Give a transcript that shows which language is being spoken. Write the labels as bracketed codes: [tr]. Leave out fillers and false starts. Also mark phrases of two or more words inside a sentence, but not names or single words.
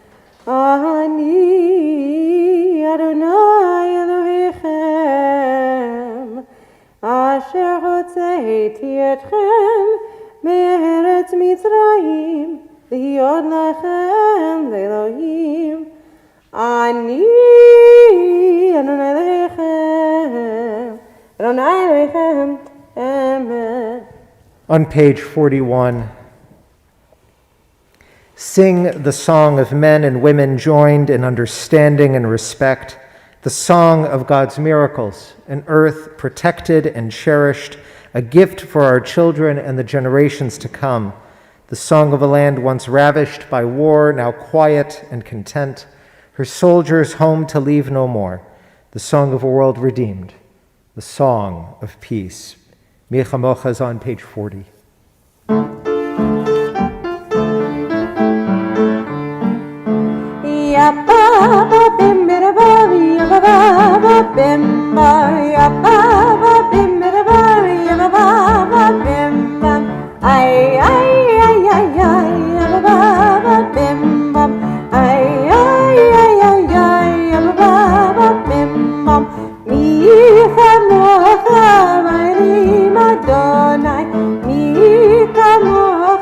[he] אני אדוני אלוהיכם, אשר הוצאתי אתכם מארץ מצרים, להיות לכם לאלוהים. אני אדוני אלוהיכם, אדוני אלוהיכם, אמן. [en] On page 41, sing the song of men and women joined in understanding and respect, the song of God's miracles, an earth protected and cherished, a gift for our children and the generations to come, the song of a land once ravished by war, now quiet and content, her soldiers home to leave no more, the song of a world redeemed, the song of peace. Mi Chamocha is on page 40. Ya baba bim bada baba, ya baba bim bam, ya baba bim bada baba, ya baba bim bam, ay ay ay ay ay, ya baba bim bam, ay ay ay ay ay, ya baba bim bam. [he] מי כמוכה מי אדוני מי כמוכה.